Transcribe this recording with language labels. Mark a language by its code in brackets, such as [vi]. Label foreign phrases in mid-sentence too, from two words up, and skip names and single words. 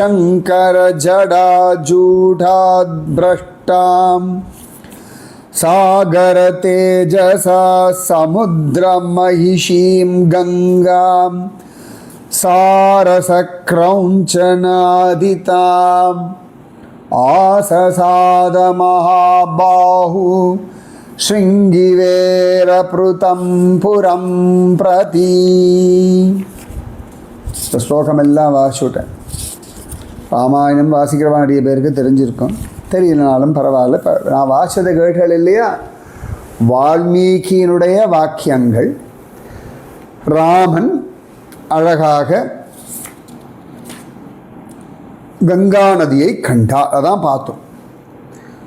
[sa] शङ्करजडाजूढाद्भ्रष्टां सागरतेजसा समुद्रमहिषीं गङ्गां सारसक्रौञ्चनादिताम् आससादमहाबाहु शृङ्गिवेरपृतं पुरं प्रति. [ta] இந்த ஸ்லோகம் எல்லாம் வாசிவிட்டேன். ராமாயணம் வாசிக்கிறவா நிறைய பேருக்கு தெரிஞ்சிருக்கும், தெரியலனாலும் பரவாயில்ல. நான் வாசித்த கேட்கள் இல்லையா, வால்மீகியினுடைய வாக்கியங்கள். ராமன் அழகாக கங்கா நதியை கண்டார், அதான் பார்த்தோம்.